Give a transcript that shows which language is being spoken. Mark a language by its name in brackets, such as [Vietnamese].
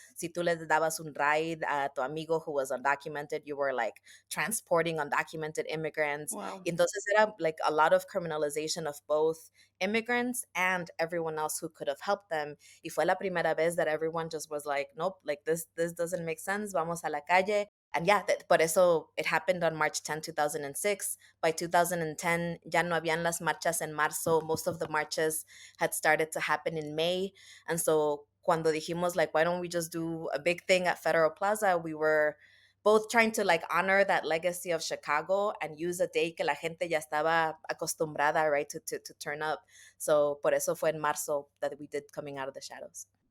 [Spanish] Si tú le dabas un ride a tu amigo [English] who was undocumented, you were like transporting undocumented immigrants. Wow. [Spanish] Y entonces era [English] like a lot of criminalization of both immigrants and everyone else who could have helped them. [Spanish] Y fue la primera vez [English] that everyone just was like, nope, like this doesn't make sense. [Spanish] Vamos a la calle. [English] And yeah, [Spanish] por eso [English] it happened on March 10th, 2006. [Spanish] By 2010, ya no habían las marchas en marzo. [English] Most of the marches had started to happen in May. And so [Spanish] cuando dijimos, [English] like, why don't we just do a big thing at Federal Plaza, we were both trying to like honor that legacy of Chicago and use a day [Spanish] que la gente ya estaba acostumbrada, [English] right, to turn up. So [Spanish] por eso fue en marzo [English] that we did Coming Out of the Shadows.